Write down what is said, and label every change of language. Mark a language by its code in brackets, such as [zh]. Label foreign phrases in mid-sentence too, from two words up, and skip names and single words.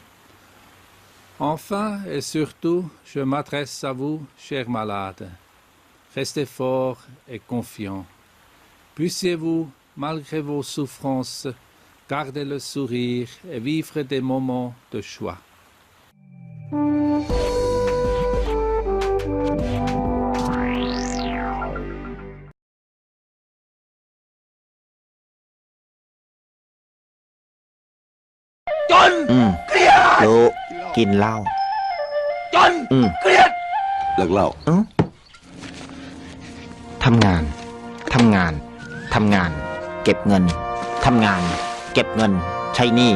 [fr] Enfin et surtout, je m'adresse à vous, chers malades. Restez forts et confiants. Puissiez-vous, malgré vos souffrances, garder le sourire et vivre des moments de joie. [th] รู้กินเหล้าเครียดเลิกเหล้าทำงานเก็บเงินทำงานเก็บเงินใช้หนี้